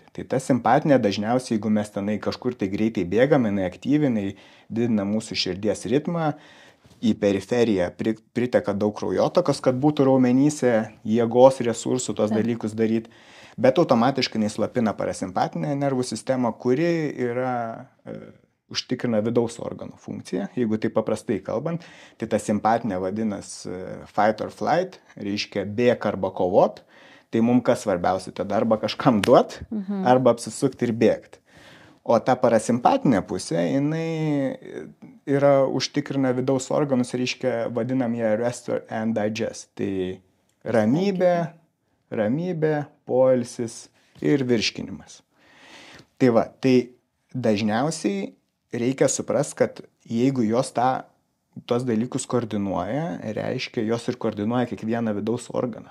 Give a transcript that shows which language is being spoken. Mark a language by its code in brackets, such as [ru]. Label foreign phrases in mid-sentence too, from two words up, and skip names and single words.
[lt] Tai ta simpatinė dažniausiai, jeigu mes tenai kažkur tai greitai bėgame, jinai aktyvinai didina mūsų širdies ritmą, į periferiją priteka daug kraujotakos, kad būtų raumenyse jėgos resursų tos dalykus daryti, bet automatiškai jinai slopina parasimpatinę nervų sistemą, kuri yra užtikrina vidaus organų funkciją. Jeigu tai paprastai kalbant, tai ta simpatinė vadinasi [en] fight or flight, [lt] reiškia bėk arba kovot. Tai mums kas svarbiausia, tada arba kažkam duot, arba apsisukti ir bėgti. O ta parasimpatinė pusė, jinai užtikrina vidaus organus, reiškia vadinam ją [en] rest and digest. [lt] Tai ramybė, poilsis ir virškinimas. Tai va, tai dažniausiai reikia suprasti, kad jeigu jos tuos dalykus koordinuoja, reiškia, jos ir koordinuoja kiekvieną vidaus organą.